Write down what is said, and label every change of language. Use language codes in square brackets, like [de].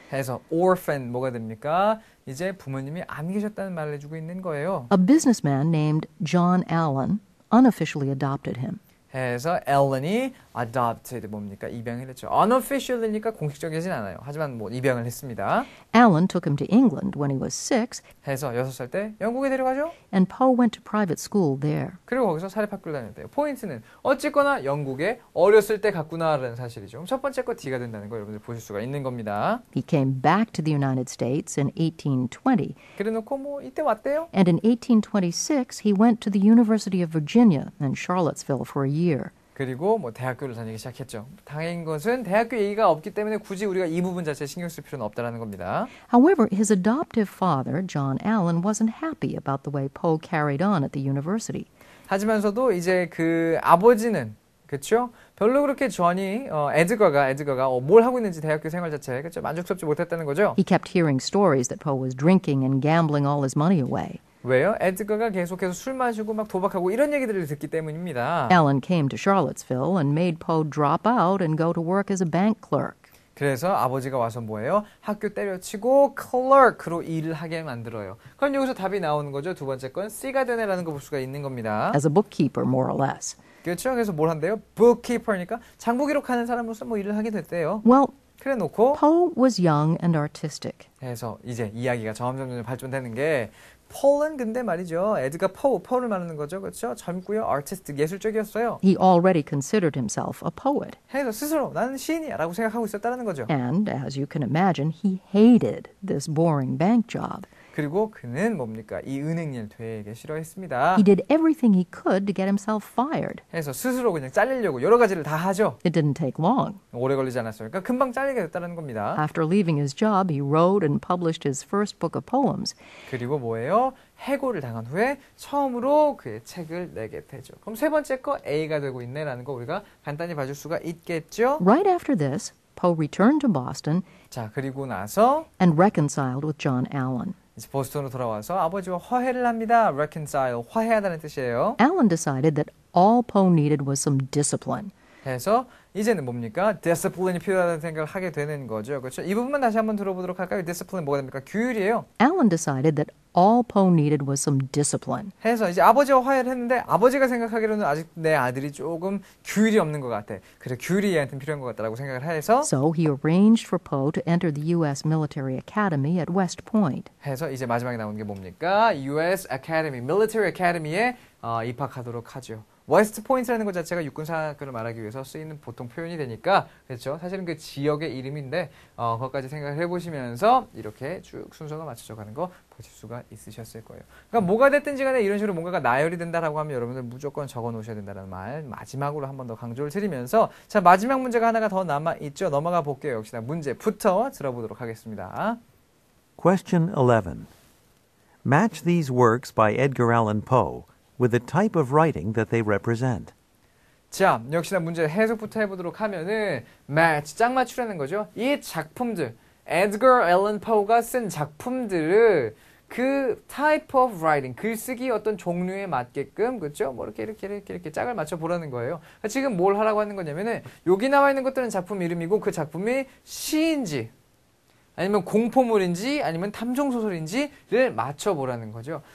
[ko] 해서 orphan 뭐가 됩니까? 이제 부모님이 안 계셨다는 말을 해주고 있는 거예요. [en] A businessman named John Allen unofficially adopted him. [ko] 해서 앨런이 adopted 뭡니까? 입양을 했죠. unofficial이니까 공식적이진 않아요. 하지만 뭐 입양을 했습니다. [en] Allen took him to England when he was 6, [ko] 해서 6살 때 영국에 데려가죠. [en] and Poe went to private school there. [ko] 그리고 거기서 사립학교를 다녔대요. 포인트는 어쨌거나 영국에 어렸을 때 갔구나라는 사실이죠. 첫 번째 거 D가 된다는 거 여러분들 보실 수가 있는 겁니다. [en] He came back to the United States in 1820, [ko] 그래놓고 뭐 이때 왔대요. [en] and in 1826 he went to the University of Virginia in Charlottesville for a year. [ko] 그리고 뭐 대학교를 다니기 시작했죠. 다행인 것은 대학교 얘기가 없기 때문에 굳이 우리가 이 부분 자체에 신경 쓸 필요는 없다라는 겁니다. [en] However, his adoptive father, John Allen, wasn't happy about the way Poe carried on at the university. [ko] 하지만서도 이제 그 아버지는 그렇죠? 별로 그렇게 존이 에드거가 뭘 하고 있는지 대학교 생활 자체에 그렇죠? 만족스럽지 못했다는 거죠. [en] He kept hearing stories that Poe was drinking and gambling all his money away. [ko] 왜요? 에드거가 계속해서 술 마시고 막 도박하고 이런 얘기들을 듣기 때문입니다. [en] Allen came to Charlottesville and made Poe drop out and go to work as a bank clerk. [ko] 그래서 아버지가 와서 뭐예요? 학교 때려치고 clerk로 일을 하게 만들어요. 그럼 여기서 답이 나오는 거죠. 두 번째 건 C가 되네라는 거 볼 수가 있는 겁니다. [en] As a bookkeeper, more or less. [ko] 그렇죠? 그래서 뭘 한대요? bookkeeper니까 장부 기록하는 사람으로서 뭐 일을 하게 됐대요. [en] Well, [ko] 그래 놓고 [en] Poe was young and artistic. [ko] 해서 이제 이야기가 점점 발전되는 게 폴은 근데 말이죠. 에드가 포를 말하는 거죠. 그렇죠? 젊고요. 아티스트 예술적이었어요. [en] He already considered himself a poet. [ko] 해서 스스로 나는 시인이야 라고 생각하고 있었다는 거죠. [en] And, as you can imagine, he hated this boring bank job. [ko] 그리고 그는 뭡니까? 이 은행일 되게 싫어했습니다. [en] He did everything he could to get himself fired. [ko] 해서 스스로 그냥 잘리려고 여러 가지를 다 하죠. [en] It didn't take long. [ko] 오래 걸리지 않았어요. 그러니까 금방 잘리게 됐다는 겁니다. [en] After leaving his job, he wrote and published his first book of poems. [ko] 그리고 뭐예요? 해고를 당한 후에 처음으로 그의 책을 내게 되죠. 그럼 세 번째 거 A가 되고 있네라는 거 우리가 간단히 봐줄 수가 있겠죠? [en] Right after this, Poe returned to Boston [ko] 자, 그리고 나서 [en] and reconciled with John Allen. [ko] 이제 보스턴으로 돌아와서 아버지와 화해를 합니다. reconcile, 화해하다는 뜻이에요. [en] Allen decided that all Poe needed was some discipline. [ko] 해서 이제는 뭡니까? discipline이 필요하다는 생각을 하게 되는 거죠. 그렇죠? 이 부분만 다시 한번 들어보도록 할까요? discipline 뭐가 됩니까? 규율이에요. [en] Allen decided that All Poe needed was some discipline. [ko] 해서 이제 아버지와 화해를 했는데 아버지가 생각하기로는 아직 내 아들이 조금 규율이 없는 것 같아. 그래 규율이 얘한테는 필요한 것 같다라고 생각을 해서 [en] So he arranged for Poe to enter the U.S. Military Academy at West Point. [ko] 해서 이제 마지막에 나오는 게 뭡니까? US Academy, Military Academy에 입학하도록 하죠. 웨스트 포인트라는 것 자체가 육군 사학을 말하기 위해서 쓰이는 보통 표현이 되니까 그렇죠. 사실은 그 지역의 이름인데 그것까지 생각을 해보시면서 이렇게 쭉 순서가 맞춰져 가는 거 보실 수가 있으셨을 거예요. 그러니까 뭐가 됐든지 간에 이런 식으로 뭔가가 나열이 된다라고 하면 여러분들 무조건 적어 놓으셔야 된다는 말 마지막으로 한 번 더 강조를 드리면서 자 마지막 문제가 하나가 더 남아 있죠. 넘어가 볼게요. 역시나 문제부터 들어보도록 하겠습니다. [en] Question 11. Match these works by Edgar Allan Poe with the type of writing that they represent. [ko] 자, 역시나 문제 해석부터 해보도록 하면은 match, 짝 맞추라는 거죠. 이 작품들, 에드거 앨런 포가 쓴 작품들을 그 [en] type of writing, [ko] 글쓰기 어떤 종류에 맞게끔, 그렇죠? 뭐 이렇게 짝을 맞춰 보라는 거예요. 그러니까 지금 뭘 하라고 하는 거냐면은 여기 나와 있는 것들은 작품 이름이고 그 작품이 시인지 아니면 공포물인지 아니면 탐정소설인지를 맞춰보라는 거죠.